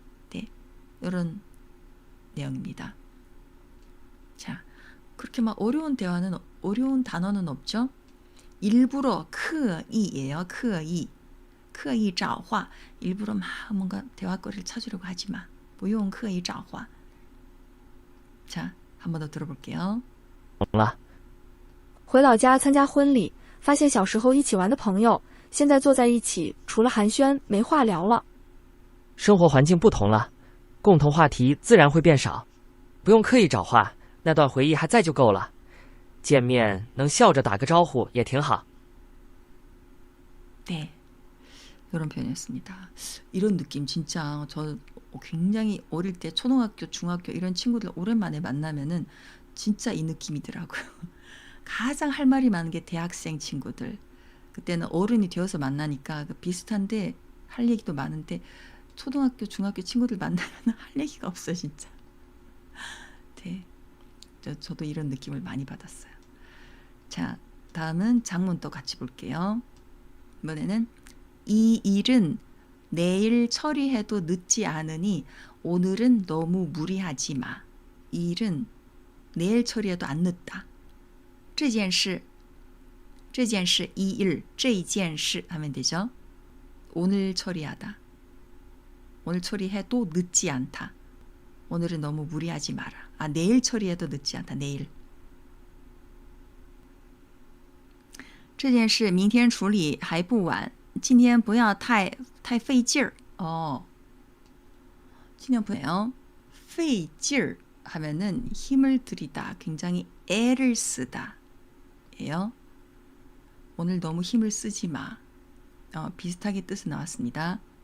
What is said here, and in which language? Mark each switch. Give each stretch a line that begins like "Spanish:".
Korean: 네, 이런 내용입니다. 자, 그렇게 막 어려운 단어는 없죠? 일부러 刻意예요.
Chinese: 刻意刻意找话
Korean: 일부러 막 뭔가 대화거리를 찾으려고 하지 마.
Chinese: 不用刻意找话
Korean: 자, 한 번 더 들어볼게요.
Chinese: 回老家参加婚礼，发现小时候一起玩的朋友，现在坐在一起，除了寒暄没话聊了。生活环境不同了，共同话题自然会变少，不用刻意找话，那段回忆还在就够了。见面能笑着打个招呼也挺好。
Korean: 네, 이런 표현이었습니다. 이런 느낌 진짜 저 굉장히 어릴 때 초등학교, 중학교 이런 친구들 오랜만에 만나면은 진짜 이 느낌이더라고요. 가장 할 말이 많은 게 대학생 친구들. 그때는 어른이 되어서 만나니까 비슷한데 할 얘기도 많은데 초등학교, 중학교 친구들 만나면 할 얘기가 없어 진짜. 네, 저도 이런 느낌을 많이 받았어요. 자, 다음은 장문도 같이 볼게요. 이번에는 이 일은 내일 처리해도 늦지 않으니 오늘은 너무 무리하지 마. 이 일은 내일 처리해도 안 늦다.
Chinese: 这件事
Korean: 이 일, 这件事 하면 되죠. 오늘 처리하다. 오늘 처리해도 늦지 않다. 오늘은 너무 무리하지 마라. 내일 처리해도 늦지 않다. 내일.
Chinese: 这件事明天处理还不晚。今天不要太费劲儿。今天不要费劲儿
Korean: 하면은 힘을 들이다, 굉장히 애를 쓰다 예요. 오늘 너무 힘을 쓰지 마. 비슷하게 뜻은 나왔습니다.